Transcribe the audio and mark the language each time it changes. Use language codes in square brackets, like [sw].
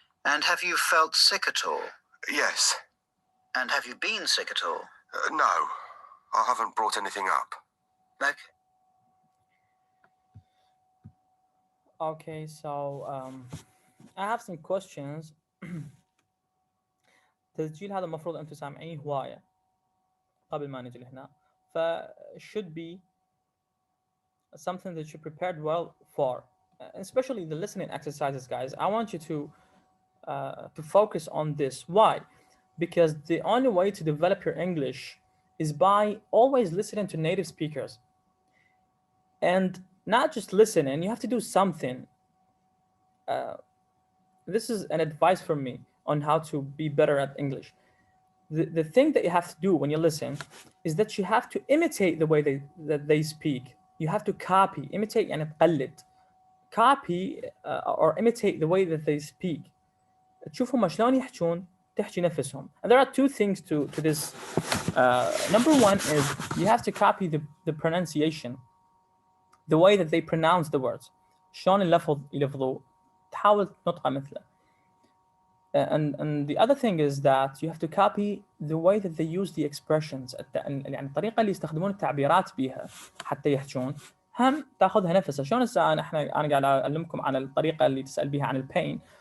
[en] And have you felt sick at all? Yes. And have you been sick at all? No. I haven't brought anything up. Okay. Okay, so I have some questions. [ar] تسجيل هذا المفروض أنتم سامعين هواية قبل ما نجي لهنا. [en] should be something that you prepared well for, especially the listening exercises, guys. I want you to focus on this. Why? Because the only way to develop your English is by always listening to native speakers. And not just listening, you have to do something. This is an advice from me on how to be better at English. The thing that you have to do when you listen is that you have to imitate the way that they speak. You have to copy, imitate [ar] يعني تقلد. [en] Copy or imitate the way that they speak. [ar] تشوفهم شلون يحجون تحكي نفسهم. [en] And there are two things to this. Number one is you have to copy the pronunciation, the way that they pronounce the words. [ar] شلون اللفظ يلفظوا تحاول تنطقه مثله. [en] And the other thing is that you have to copy the way that they use the expressions. [ar] يعني الطريقة اللي يستخدمون التعبيرات بيها حتى يحجون هم تاخذها نفسها. شلون هسه أنا قاعد أعلمكم عن الطريقة اللي تسأل بيها عن البين.